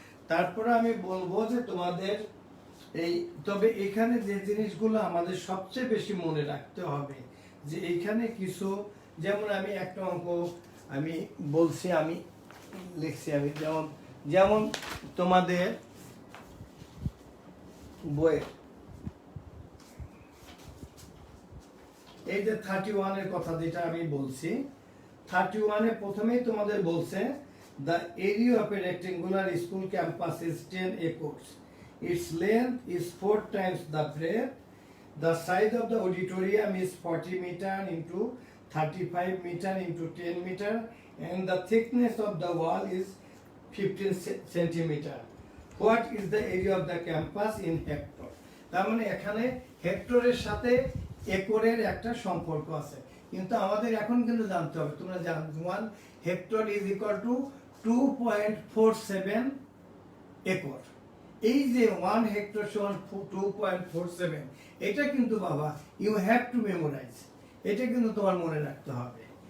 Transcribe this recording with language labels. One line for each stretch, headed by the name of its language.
Bangla: তারপরে আমি বলবো যে তোমাদের তবে এখানে যে জিনিসগুলো আমাদের সবচেয়ে বেশি মনে রাখতে হবে, যে এইখানে কিছু, যেমন আমি একটা অঙ্ক আমি বলছি, আমি লিখছি, আমি যেমন তোমাদের বইয়ে এই যে 31 এর কথা যেটা আমি বলছি, 31 এ প্রথমেই তোমাদের বলছে
English: the area of a rectangular school campus is 10 acres. Its length is 4 times the breadth. The size of the auditorium is 40 meter into 35 meter into 10 meter, and the thickness of the wall is 15 centimeter. What is the area of the campus in hectare?
Bangla: তার মানে এখানে হেক্টরের সাথে একরের একটা সম্পর্ক আছে, কিন্তু আমাদের এখন কিন্তু জানতে হবে, তোমরা জানো 1 hectare is equal to 2.47 acre. এই যে 1 হেক্টর সমান 2.47, এটা কিন্তু বাবা
English: you have to memorize,
Bangla: এটা কিন্তু তোমার মনে রাখতে হবে।